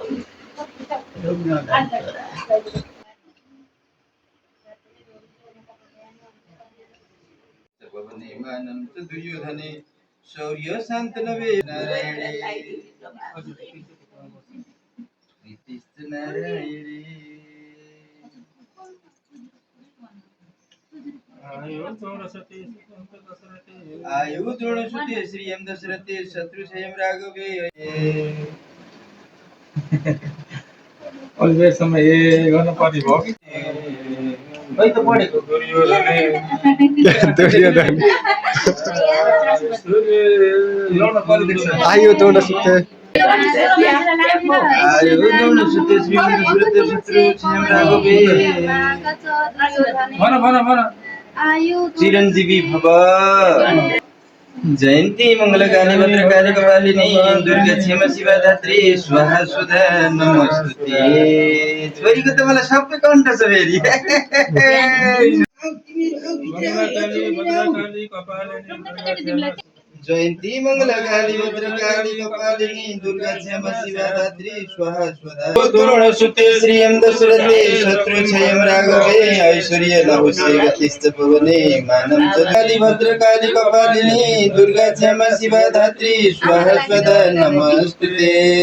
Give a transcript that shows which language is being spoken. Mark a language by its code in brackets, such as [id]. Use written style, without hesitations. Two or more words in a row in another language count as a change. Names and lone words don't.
[sa] दुर्योधने शौर्य शान्तनवे नारायणे आयु द्रोणसुते श्रियं दशरथे शत्रुक्षयं राघवे। [ne] अलवेज समय गर्न पर्ने भयो कि भाइ त पढेको दुर्योधन आयो द्रोणसुते [sa] चिरञ्जीवी भव। जयन्ती मङ्गलकाली भद्रकाली कपालिनी दुर्गा क्षमा शिवा धात्री स्वाहा सुधा नमस्ते। [ne] छोरीको त मलाई सबै कण्ठ छ फेरि। [sa] जयन्ती मङ्गलकाली भद्रकाली कपालिनी दुर्गा क्षमा शिवा धात्री स्वाहा सुधा। द्रोणसुते श्रियं दशरथे शत्रुक्षयं राघवे ऐश्वर्य लहुषे गतिश्च पवने मानं च काली भद्रकाली कपालिनी दुर्गा क्षमा शिवा धात्री स्वाहा सुधा नमस्ते।